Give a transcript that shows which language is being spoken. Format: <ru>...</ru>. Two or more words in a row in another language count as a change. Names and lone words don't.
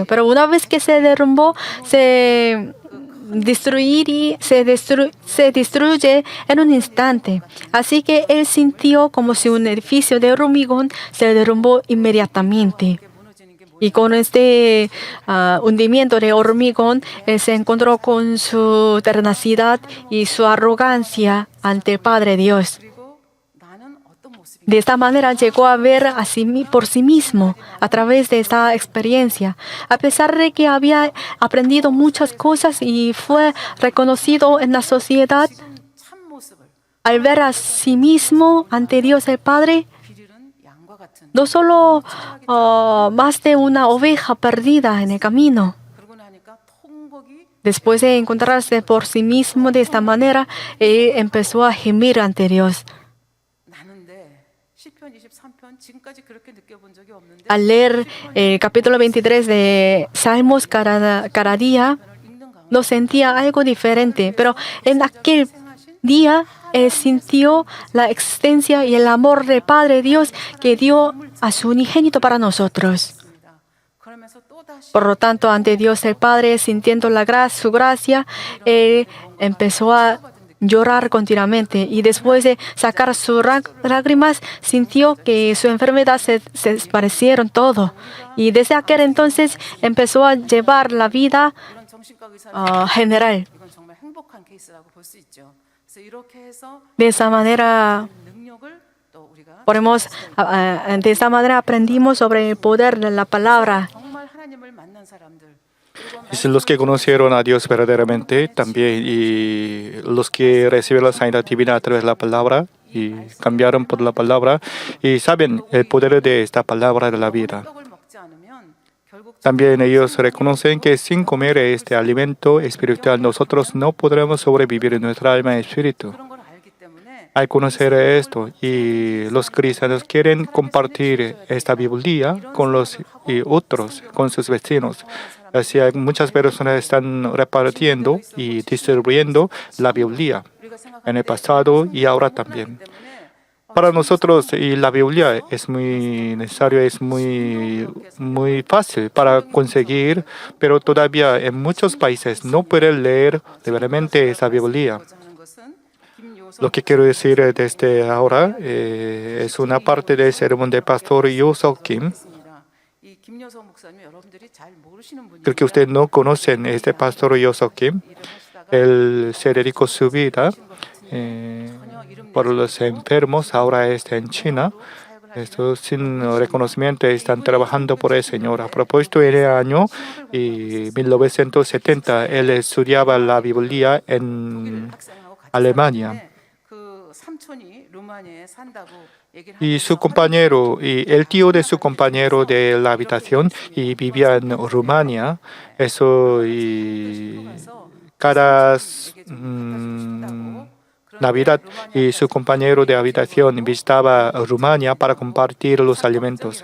<es>Pero una vez que se derrumbó, se destruye en un instante. Así que él sintió como si un edificio de hormigón se derrumbó inmediatamente.</es> <ko>무너지는 게 뭐예요?</ko> <es>Y con este hundimiento de hormigón, él se encontró con su tenacidad y su arrogancia ante el Padre Dios.</es> <ko>그리고 나는 어떤 모습인가?</ko> <es>De esta manera llegó a ver por sí mismo a través de esta experiencia. A pesar de que había aprendido muchas cosas y fue reconocido en la sociedad,</es> <ko>참 모습을</ko> <es>al ver a sí mismo ante Dios el Padre,</es> <ko>비리는 양과 같은</ko> <es>no solo más de una oveja perdida en el camino.</es> <ko>그러고 나니까 통곡이</ko> <es>Después de encontrarse por sí mismo de esta manera, él empezó a gemir ante Dios.</es> <ko>나는데 시편 23편 지금까지 그렇게 느껴본 적이 없는데</ko> <es>Al leer el capítulo 23 de Salmos cada día,</es> <ko>읽는 가운데</ko> <es>no sentía algo diferente, pero en aquel día él sintió la existencia y el amor del Padre Dios que dio a su unigénito para nosotros.</es> <ko>있습니다. 그러면서 또다시</ko> <es>Por lo tanto, ante Dios el Padre, sintiendo su gracia, él empezó a llorar continuamente y después de sacar sus lágrimas, sintió que su enfermedad se desaparecieron todo. Y desde aquel entonces empezó a llevar la vida</es> <ko>이런 정신과 의사는</ko> <es>general.</es> <ko>이건 정말 행복한 케이스라고 볼 수 있죠. 그래서 이렇게 해서</ko> <es>De esa manera</es> <ko>능력을 또 우리가</ko> <es>de esa manera aprendimos sobre el poder de la palabra.</es> <ko>정말 하나님을 만난 사람들 그리고</ko> <es>Es los que conocieron a Dios verdaderamente también y los que recibieron la sanidad divina a través de la palabra y cambiaron por la palabra y saben el poder de esta palabra de la vida.</es> <ko>떡을 먹지 않으면 결국</ko> <es>También ellos reconocen que sin comer este alimento espiritual nosotros no podremos sobrevivir en nuestra alma y espíritu.</es> <ko>그런 걸 알기 때문에</ko> <es>Al conocer esto y los cristianos quieren compartir esta Biblia con los y otros, con sus vecinos. Así hay muchas personas están repartiendo y distribuyendo la Biblia</es> <ko>우리가 생각할</ko> <es>en el pasado y ahora también. Para nosotros y la Biblia es muy necesario, es muy fácil para conseguir, pero todavía en muchos países no pueden leer liberamente esa Biblia.</es> <ko>하는 것은 김요섭</ko> <es>Lo que quiero decir desde ahora es una parte del sermón del pastor Yosok Kim.</es> <ko>있습니다. 이 김요섭 목사님 여러분들이 잘 모르시는 분이에요.</ko> <es>Creo que ustedes no conocen este pastor Yosok Kim. Él se dedicó su vida por los enfermos, ahora está en China. Esto sin reconocimiento están trabajando por el Señor. A propósito, en el año 1970, él estudiaba la Biblia en</es> <ko>학생하고 같이</ko> <es>Alemania.</es> <ko>살았는데 그 삼촌이 루마니아에 산다고 얘기를</ko> <es>Y su</es> <ko>하면서</ko> <es>compañero, y el tío de su compañero de la habitación, y vivía en Rumania. Eso, y cada Navidad, y su compañero de habitación visitaba Rumania para compartir los alimentos.</es>